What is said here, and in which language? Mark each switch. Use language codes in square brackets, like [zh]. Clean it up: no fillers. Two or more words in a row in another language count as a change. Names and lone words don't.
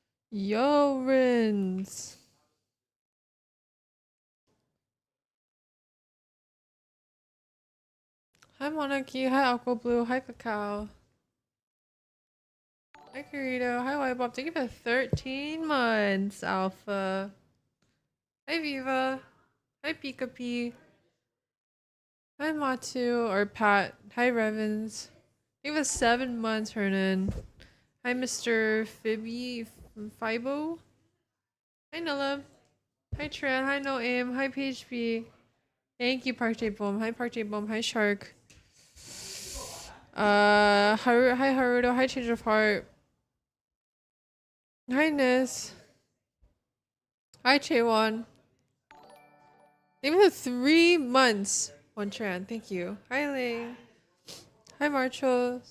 [en] Yo, Rins. Hi, Monarchy. Hi, Aqua Blue. Hi, Cacao. Hi, Corito. Hi, White Bob. Thank you for 13 months, Alpha. Hi, Viva. Hi, Pika P. Hi, Matu. Or Pat. Hi, Revens. Thank you for 7 months, Hernan. Hi, Mr. Phoebe Fibo. Hi, Nilla. Hi, Tran. Hi, No Aim. Hi, PHP. Thank you, Park J Bomb. Hi, Park J Bomb. Hi, Shark. Hi Haruto, hi Change of Heart, hi Nis, hi Chaewon. Thank you for 3 months. One Tran, thank you. Hi Ling, hi Marchos.